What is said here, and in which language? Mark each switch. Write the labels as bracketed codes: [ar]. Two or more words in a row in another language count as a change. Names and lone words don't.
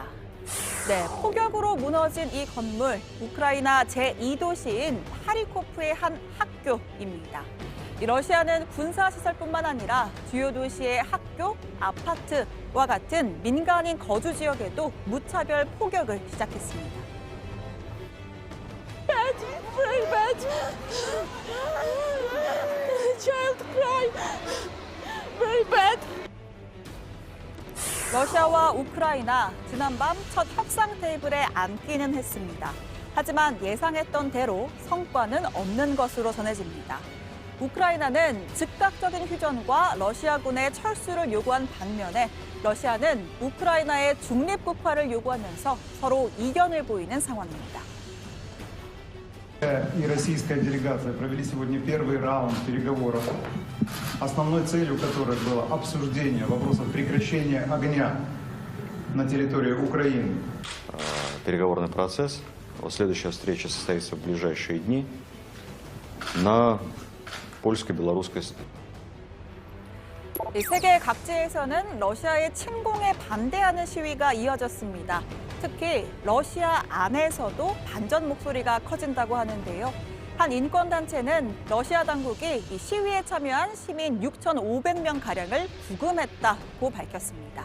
[ko] 네, 포격으로 무너진 이 건물, 우크라이나 제2도시인 하리코프의 한 학교입니다. 이 러시아는 군사시설뿐만 아니라 주요 도시의 학교, 아파트와 같은 민간인 거주 지역에도 무차별 포격을 시작했습니다. [en] Child cry. Very bad. [ko] 러시아와 우크라이나 지난밤 첫 협상 테이블에 앉기는 했습니다. 하지만 예상했던 대로 성과는 없는 것으로 전해집니다. 우크라이나는 즉각적인 휴전과 러시아군의 철수를 요구한 반면에 러시아는 우크라이나의 중립국화를 요구하면서 서로 이견을 보이는 상황입니다. [ru] И российская делегация провели сегодня первый раунд переговоров, основной целью которых было обсуждение вопросов прекращения огня на территории Украины. Переговорный процесс. Следующая встреча состоится в ближайшие дни на польско-белорусской стороне. [ko] 세계 각지에서는 러시아의 침공에 반대하는 시위가 이어졌습니다. 특히 러시아 안에서도 반전 목소리가 커진다고 하는데요. 한 인권단체는 러시아 당국이 이 시위에 참여한 시민 6,500명가량을 구금했다고 밝혔습니다.